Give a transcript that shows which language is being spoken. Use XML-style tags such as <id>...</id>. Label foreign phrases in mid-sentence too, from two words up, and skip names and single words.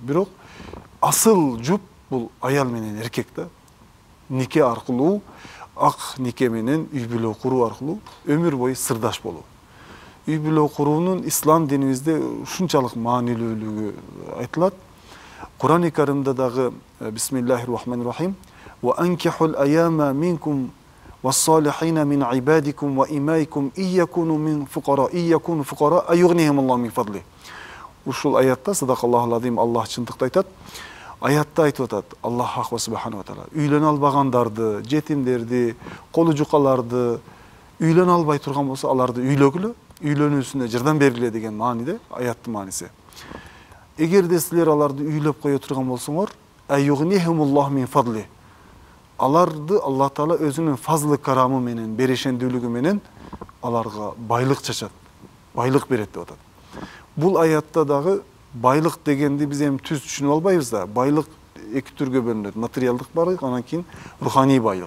<ky>Бирок асыл жуп бул аял менен эркек да. Нике аркылуу, ак нике менен үй бүлө куруу аркылуу өмүр бою сырдаш болуу. үй бүлө куруунун ислам динибизде ушунчалык маанилүүлүгү айтылат. Кур'ан-ы Каримде дагы</ky> <ar>بسم الله الرحمن الرحيم وأنكحوا الأيامى منكم والصالحين من عبادكم وإمائكم إن يكونوا فقراء يغنهم الله من فضله.</ar> <ky>Ушул аятта</ky> <ar>صدق الله العظيم</ar> <ky>Аллах чындыкты айтат. Аятта айтып атат</ky> <ar>الله سبحانه وتعالى</ar> <ky>үйлөнө албагандарды, жетимдерди, колу жукаларды үйлөнө албай турган болсо аларды үйлөгүлө, үйлөнүүсүнө жардам бергиле деген мааниде аяттын мааниси. Эгерде силер аларды үйлөп кое турган болсоңор,</ky> <ar>يغنهم الله من فضله.</ar> <ky>Аларды Аллах Таала өзүнүн фазлы карамы менен, берешендүүлүгү менен аларга байлык чачат, байлык берет деп атат. Бул аятта дагы байлык дегенди биз эми түз түшүнүп албайбыз да. Байлык эки түргө бөлүнөт. Материалдык байлык, анан кийин руханий байлык.</ky>